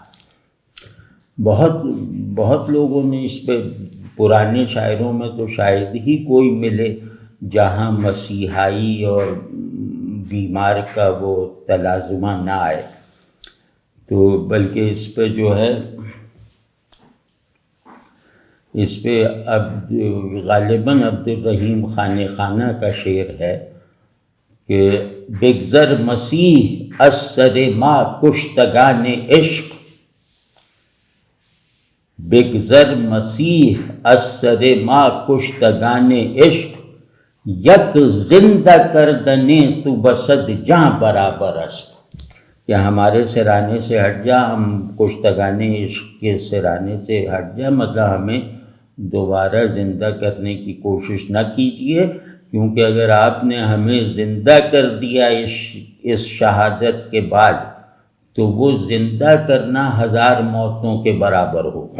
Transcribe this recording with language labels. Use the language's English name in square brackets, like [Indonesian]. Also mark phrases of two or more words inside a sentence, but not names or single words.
[Urdu] بہت لوگوں نے اس پہ، پرانے شاعروں میں تو شاید ہی کوئی ملے جہاں مسیحائی اور بیمار کا وہ تلازمہ نہ آئے، تو بلکہ اس پہ جو ہے اس پہ اب غالباً عبد الرحیم خانِ خانہ کا شعر ہے کہ [Persian] بگذر مسیح از سر ما کشتگان عشق، بگذر مسیح از سر ما کشتگان عشق، یک زندہ کردنے تو بصد جاں برابر [Urdu] است، کہ ہمارے سرانے سے ہٹ جا، ہم کشتگان عشق کے سرانے سے ہٹ جا، مطلب ہمیں دوبارہ زندہ کرنے کی کوشش نہ کیجیے، کیونکہ اگر آپ نے ہمیں زندہ کر دیا اس شہادت کے بعد تو وہ زندہ کرنا 1000 موتوں کے برابر ہوگا۔